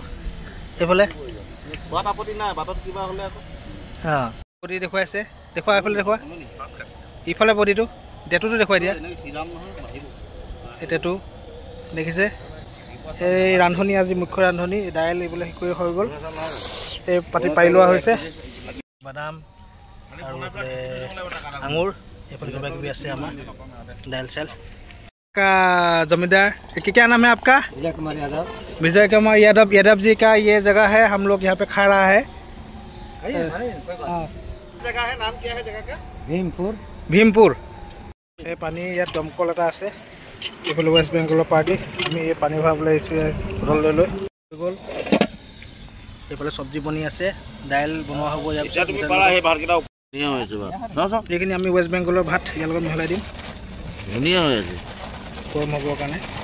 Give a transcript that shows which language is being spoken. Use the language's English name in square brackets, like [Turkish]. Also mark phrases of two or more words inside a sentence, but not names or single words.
[Assamese] এইফালে পতি দেখুৱাইছে, দেখুৱা এইফালে দেখুৱা, ইফালে পতিটো টেটুটো দেখুৱাই দিয়া। এই টেটু দেখিছে। এই ৰান্ধনি আজি মুখ্য ৰান্ধনি, দাইল এইবিলাক কৰি হৈ গ'ল। এই পাতি পাৰি লোৱা হৈছে। বাদাম আৰু আঙুৰ, এইফালে কিবা কিবি আছে আমাৰ [Hindi] दाल चाल का जमींदार क्या नाम है आपका? विजय कुमार यादव। यादव जी का ये जगह है, हम लोग यहाँ पे खा रहा है। जगह है, नाम क्या है जगह का? भीमपुर। भीमपुर। ये पानी यार दमकल [Assamese] এটা আছে। এইফালে ওয়েস্ট বেঙ্গলৰ পাৰ্টি। আমি এই পানী ভৰাবলৈ আহিছোঁ বটল লৈ লৈ। গ'ল এইফালে চব্জি বনি আছে, দাইল বনোৱা হ'ব। এইখিনি আমি ওয়েস্ট বেঙ্গলৰ ভাত ইয়াৰ লগত মিহলাই দিম। ধুনীয়া হৈ আছে গৰম হ'বৰ কাৰণে।